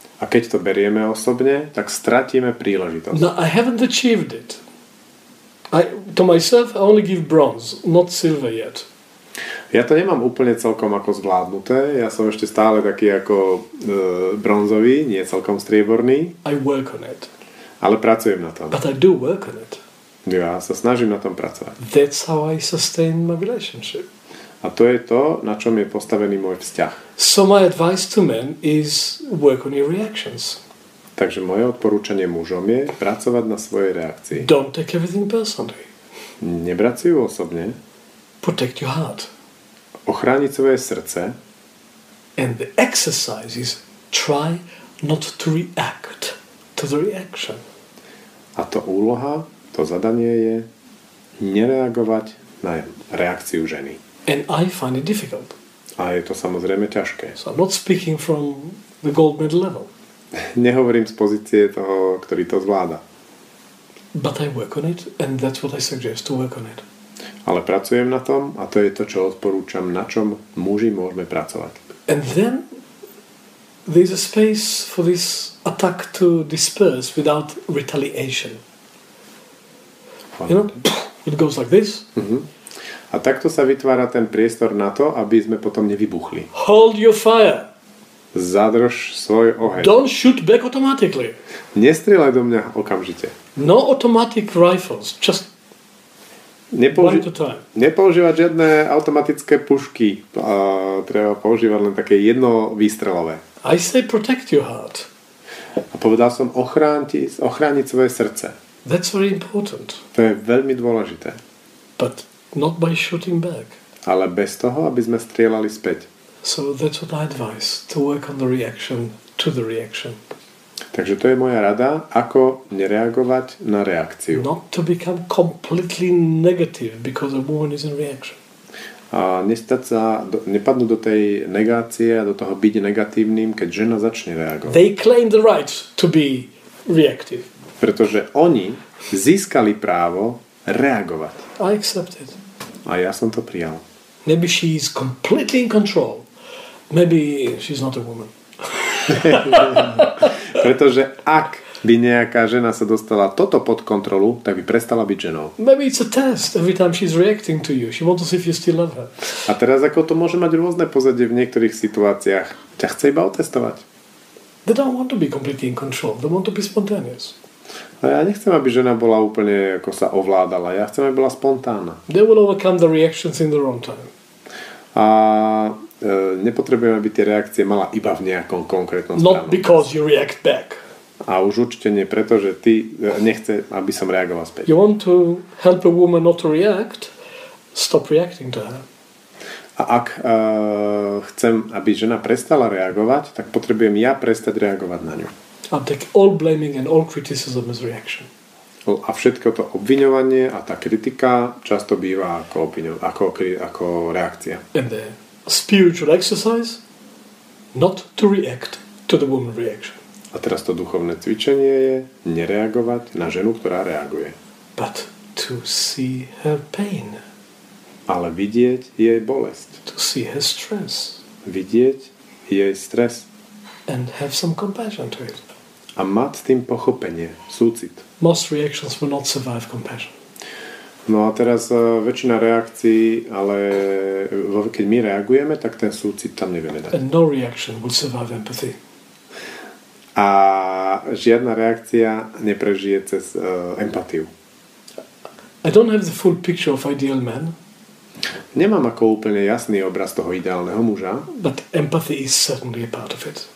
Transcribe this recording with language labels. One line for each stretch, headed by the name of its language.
Slovak: A keď to berieme osobne, tak stratíme príležitosť.
English: No, I haven't achieved it. To myself, I only give bronze, not silver yet.
Slovak: Ja to nemám úplne celkom ako zvládnuté. Ja som ešte stále taký ako bronzový, nie celkom strieborný.
English: I work on it.
Slovak: Ale pracujem na tom.
English: But I do work on it.
Slovak: Ja sa snažím na tom pracovať.
English: That's how I sustain my relationship.
Slovak: A to je to, na čom je postavený môj vzťah.
English: So my advice to men is work on your reactions.
Slovak: Takže moje odporúčanie mužom je pracovať na svojej reakcii.
English: Don't take everything personally.
Slovak: Nebrať si ju osobne.
English: Protect your heart.
Slovak: Ochrániť svoje srdce.
English: And the exercise is try not to react to the reaction.
Slovak: A to úloha, to zadanie je nereagovať na reakciu ženy.
English: And I find it difficult.
Slovak: A je to samozrejme ťažké.
English: So I'm not speaking from the gold medal level.
Slovak: Nehovorím z pozície toho, ktorý to zvláda.
English: But I work on it and that's what I suggest, to work on it.
Slovak: Ale pracujem na tom a to je to, čo odporúčam, na čom muži môžeme pracovať.
English: And then there's a space for this attack to disperse without retaliation. You know, it goes like this.
Slovak: A takto sa vytvára ten priestor na to, aby sme potom nevybuchli.
English: Hold your fire.
Slovak: Zadrž svoj oheň.
English: Don't shoot back automatically.
Slovak: Nestrieľaj do mňa okamžite.
English: No automatic rifles, just one at a time.
Slovak: Nepoužívať žiadne automatické pušky. Treba používať len také jednovýstrelové.
English: I say protect your heart.
Slovak: A povedal som ochrániť svoje srdce.
English: That's very important.
Slovak: To je veľmi dôležité.
English: But not by shooting back.
Slovak: Ale bez toho, aby sme strieľali späť.
English: So that's what I advise, to work on the reaction to the reaction.
Slovak: Takže to je moja rada, ako nereagovať na reakciu.
English: Not to become completely negative because a woman is in reaction.
Slovak: A nepadnúť do tej negácie a do toho byť negatívnym, keď žena začne reagovať.
English: They claim the right to be reactive.
Slovak: Pretože oni získali právo reagovať.
English: I accept it.
Slovak: A ja som to prijal.
English: Maybe she's completely in control. Maybe she's not a woman.
Slovak: Pretože ak by nejaká žena sa dostala toto pod kontrolu, tak by prestala byť ženou.
English: Maybe it's a test every time she's reacting to you. She wants to see if you still love her.
Slovak: A teraz ako to môže mať rôzne pozadie v niektorých situáciách. Ťa chce iba otestovať.
English: They don't want to be completely in control. They want to be spontaneous.
Slovak: A ja nechcem, aby žena bola úplne ako sa ovládala. Ja chcem, aby bola spontánna.
English: They will overcome the reactions in their own time.
Slovak: A nepotrebujem, aby tie reakcie mala iba v nejakom konkrétnom
English: Not because you react back.
Slovak: A už určite nie preto, že ty nechce, aby som reagoval späť.
English: You want to help a woman not to react, stop reacting to her.
Slovak: A ak chcem, aby žena prestala reagovať, tak potrebujem ja prestať reagovať na ňu.
English: I'll take all blaming and all criticism as reaction.
Slovak: A všetko to obviňovanie a tá kritika často býva ako reakcia.
English: And the spiritual exercise, not to react to the woman reaction.
Slovak: A teraz to duchovné cvičenie je nereagovať na ženu, ktorá reaguje.
English: But to see her pain.
Slovak: Ale vidieť jej bolesť.
English: To see her stress.
Slovak: Vidieť jej stres.
English: And have some compassion to it.
Slovak: A mať s tým pochopenie, súcit.
English: Most reactions will not survive compassion.
Slovak: No a teraz väčšina reakcií, ale keď my reagujeme, tak ten súcit tam nevieme dať.
English: And no reaction will survive empathy.
Slovak: A žiadna reakcia neprežije cez empatiu.
English: I don't have the full picture of ideal man.
Slovak: Nemám ako úplne jasný obraz toho ideálneho muža.
English: But empathy is certainly a part of it.